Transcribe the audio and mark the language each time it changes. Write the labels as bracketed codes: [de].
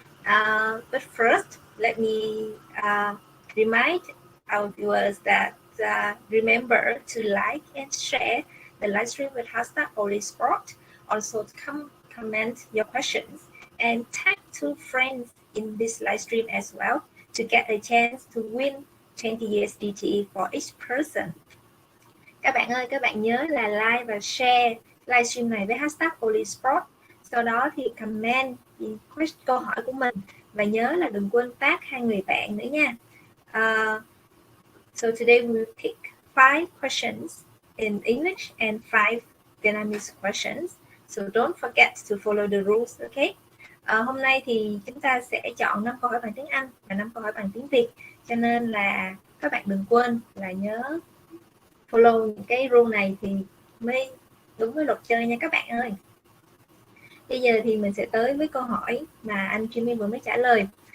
[en] But first, let me remind our viewers that remember to like and share the live stream with hashtag Oly Sport. Also, comment your questions and tag 2 friends in this live stream as well to get a chance to win 20 USDT for each person. [vi] Các bạn ơi, các bạn nhớ là like và share livestream này với hashtag Oly Sport. Sau đó thì comment câu hỏi của mình và nhớ là đừng quên tag 2 người bạn nữa nha. [en] So today we will pick 5 questions in English and 5 Vietnamese questions. So don't forget to follow the rules, okay? [vi] Hôm nay thì chúng ta sẽ chọn 5 câu hỏi bằng tiếng Anh và 5 câu hỏi bằng tiếng Việt. Cho nên là các bạn đừng quên là nhớ follow những cái rule này thì mới đúng với luật chơi nha các bạn ơi. Bây giờ thì mình sẽ tới với câu hỏi mà anh Jimmy vừa mới trả lời.